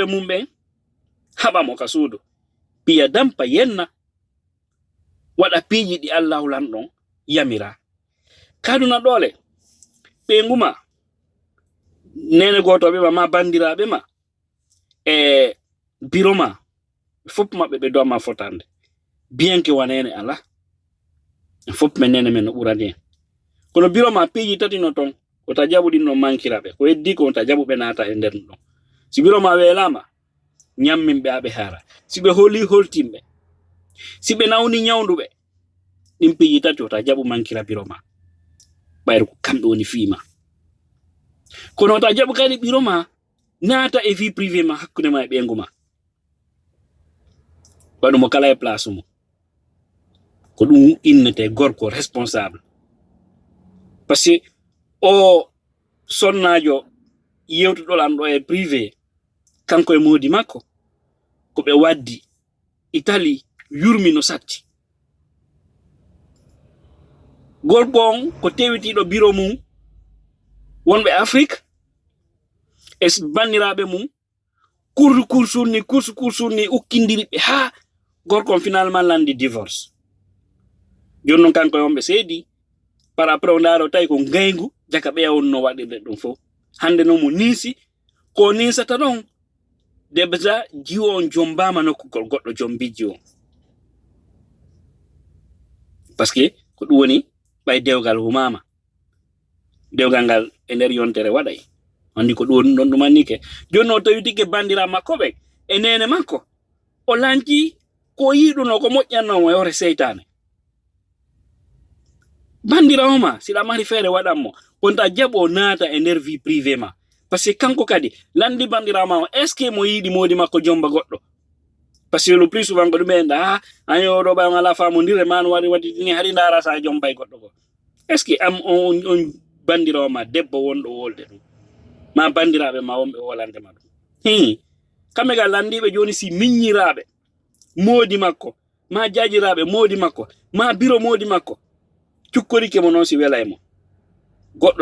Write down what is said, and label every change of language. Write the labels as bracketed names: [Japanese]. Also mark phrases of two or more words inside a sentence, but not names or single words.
[Fula] mum ɓen haɓamo ka suudu piya dampa yenna waɗa piiji ɗi Allah lanɗon yamira kaduna ɗole ɓenguma nene gotoɓe ma bandiraɓe ma e biro ma fop maɓɓe ɓe doma fotande [French] bien que [Fula] wanene ala fop men nene men no ɓurani en kono biro ma piiji tati no ton ko ta jaɓuɗin no mankiraɓe ko heddi ko ta jaɓuɓe naata e nder ɗon si biro ma welama nyamminɓe aɓe haara si ɓe holi holtimɓe si ɓe nawni nyawduɓe ɗin piiji tati o ta jaɓu mankira biro ma ɓayru ko kamɓe woni fiima kono ta jaɓu kadi biro ma naata e [French] vie privé [Fula] ma hakkunde ma e ɓengu ma waɗumo kala e place mum ko ɗum innete gorko responsable [French] par ce que [Fula] o sonnajo yewtuɗol am ɗo e privé kanko e moodi makko ko ɓe waddi Italie yurmi no satti gorko on ko tewitiɗo biro mum wonɓe Afrique e bandiraɓe mum kursunni ukkindiriɓe ha gorko on finalement landi divorce joni noon kanko e on ɓe seedi [French] par après [Fula] o ndaaro tawi ko ngaygu jaka ɓeya wonno waɗirde ɗum fof hande noon mo niisi ko nisata ɗon déjà jiwo on jombama nokkugol goɗɗo jombijji on [French] parce que [Fula] ko ɗum woni ɓay dewgal humama dewgal ngal e nder yontere waɗay andi ko ɗum ɗon ɗum annike joni o tawitike bandira makko ɓe e nene makko o lanci ko yiɗuno ko moƴƴannomo e hore seytane bandirawo ma siɗa mari feere waɗanmo wonta jaɓo naata e nder [French] vie privé [Fula] ma [French] par ce que [Fula] kanko kadi landi bandirawo ma o [French] est ce que [Fula] mo yiɗi moodi makko jomba goɗɗo [French] par ce que le plus souvent [Fula] ko ɗum ɓe enda ayo ɗo ɓay ngala famodire ma no waɗi hari ndara sa jombay goɗɗo go [French] est ce que [Fula] am on bandirawo ma debbo wonɗo wolde ɗum ma bandiraɓe ma wonɓe wolande ma ɗum kamɓe gal landiɓe joni si miññiraɓe moodi makko ma jajiraɓe moodi makko ma biro moodi makko cukkorike mo noon si wela e mo goɗɗo